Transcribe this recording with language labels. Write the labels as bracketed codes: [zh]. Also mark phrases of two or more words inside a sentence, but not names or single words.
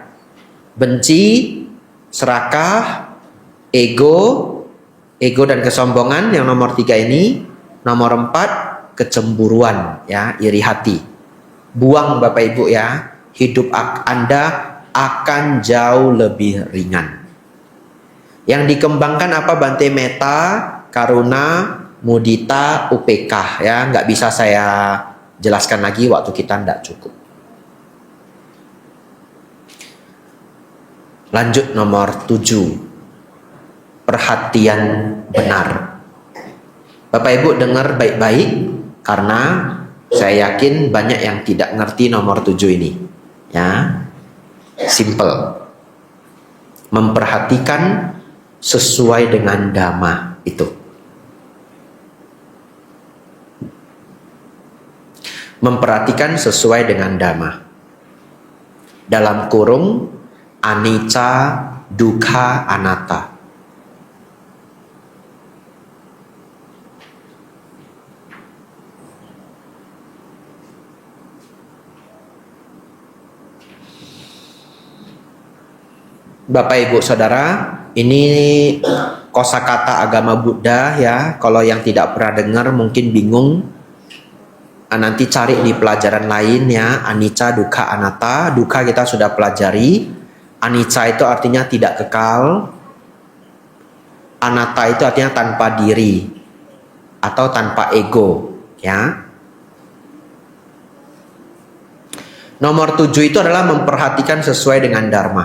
[id] Benci, serakah, ego dan kesombongan yang nomor 3 ini. Nomor 4, kecemburuan, ya, iri hati. Buang Bapak Ibu ya, hidup Anda akan jauh lebih ringan. Yang dikembangkan apa Bante? [pi] Meta, karuna, mudita, upekah, [id] ya, nggak bisa saya jelaskan lagi, waktu kita nggak cukup. Lanjut nomor 7, perhatian benar. Bapak Ibu dengar baik-baik, karena saya yakin banyak yang tidak ngerti nomor 7 ini. Ya, simple. Memperhatikan sesuai dengan dhamma itu. Memperhatikan sesuai dengan dhamma. Dalam kurung [pi] anicca, dukkha, anatta. [id] Bapak Ibu Saudara, ini kosakata agama Buddha ya. Kalau yang tidak pernah dengar mungkin bingung. Nanti cari di pelajaran lain ya. [pi] Anicca, dukkha, anatta. [id] Dukkha kita sudah pelajari. Anicca itu artinya tidak kekal. Anatta itu artinya tanpa diri atau tanpa ego ya. Nomor 7 itu adalah memperhatikan sesuai dengan dharma.